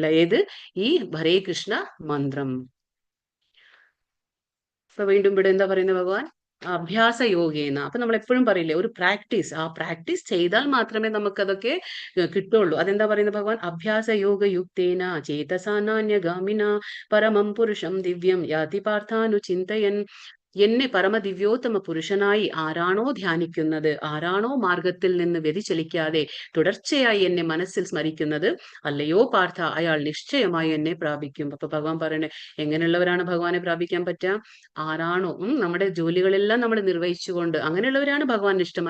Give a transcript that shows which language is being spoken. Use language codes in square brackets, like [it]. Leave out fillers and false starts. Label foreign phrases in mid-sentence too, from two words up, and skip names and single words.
[ml] ഏത്? ഈ ഹരേ കൃഷ്ണ മന്ത്രം. ഇപ്പൊ വീണ്ടും ഇവിടെ എന്താ പറയുന്നത് ഭഗവാൻ? [sa] അഭ്യാസ യോഗേന. [ml] അപ്പൊ നമ്മൾ എപ്പോഴും പറയില്ലേ, ഒരു പ്രാക്ടീസ്. ആ പ്രാക്ടീസ് ചെയ്താൽ മാത്രമേ നമുക്ക് അതൊക്കെ കിട്ടുള്ളൂ. അതെന്താ പറയുന്നത് ഭഗവാൻ? [sa] അഭ്യാസ യോഗ യുക്തേന ചേതസാനാന്യഗാമിന പരമം പുരുഷം ദിവ്യം യാതി പാർത്ഥാനു ചിന്തയൻ. [ml] എന്നെ പരമദിവ്യോത്തമ പുരുഷനായി ആരാണോ ധ്യാനിക്കുന്നത്, ആരാണോ മാർഗത്തിൽ നിന്ന് വ്യതിചലിക്കാതെ തുടർച്ചയായി എന്നെ മനസ്സിൽ സ്മരിക്കുന്നത്, അല്ലയോ പാർത്ഥ, അയാൾ നിശ്ചയമായി എന്നെ പ്രാപിക്കും. അപ്പൊ ഭഗവാൻ പറയണേ, എങ്ങനെയുള്ളവരാണ് ഭഗവാനെ പ്രാപിക്കാൻ പറ്റുക? ആരാണോ നമ്മുടെ ജോലികളെല്ലാം നമ്മൾ നിർവഹിച്ചുകൊണ്ട് അങ്ങനെയുള്ളവരാണ് ഭഗവാൻ ഇഷ്ടം.